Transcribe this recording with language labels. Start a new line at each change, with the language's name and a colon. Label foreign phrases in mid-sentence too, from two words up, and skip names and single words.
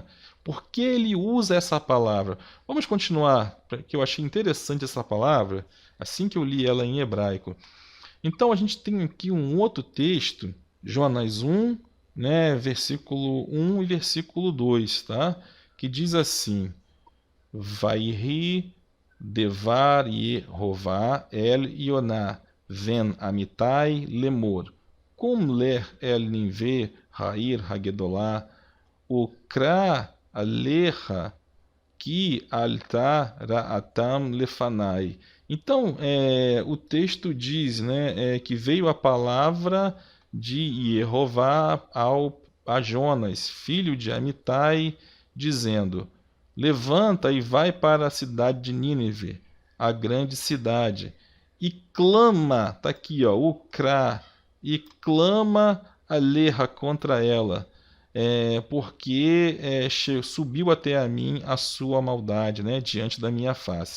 Portuguese: Por que ele usa essa palavra? Vamos continuar, porque eu achei interessante essa palavra, assim que eu li ela em hebraico. Então a gente tem aqui um outro texto, Jonas 1, né, versículo 1 e versículo 2, tá? Que diz assim:
Hebrew: ויהי דבר יהוה אל יונה בן אמתי לאמר. קום לך אל נינוה העיר הגדולה וקרא עליה כי עלתה רעתם לפני.
Portuguese: Então, o texto diz, né, que veio a palavra de Jeová a Jonas, filho de Amitai, dizendo: Levanta e vai para a cidade de Nínive, a grande cidade, e clama, está aqui, ó, Ukra, e clama aleha contra ela, porque subiu até a mim a sua maldade, né, diante da minha face.